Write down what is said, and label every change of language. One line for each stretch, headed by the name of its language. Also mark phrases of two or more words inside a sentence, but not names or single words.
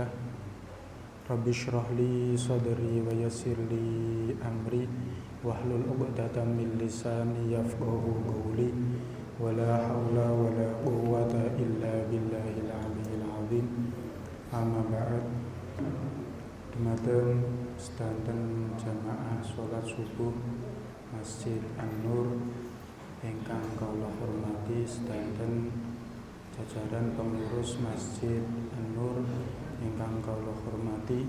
Arabic: رب اشرح لي صدري ويسر لي أمري واحلل عقدة من لساني يفقهوا قولي. ولا حول ولا قوة إلا بالله العلي العظيم. أما بعد.
Javanese: Dumateng sedanten jamaah salat subuh Masjid An-Nur ingkang kula hormati, sedanten jajaran pengurus Masjid An-Nur ingkang kula hormati.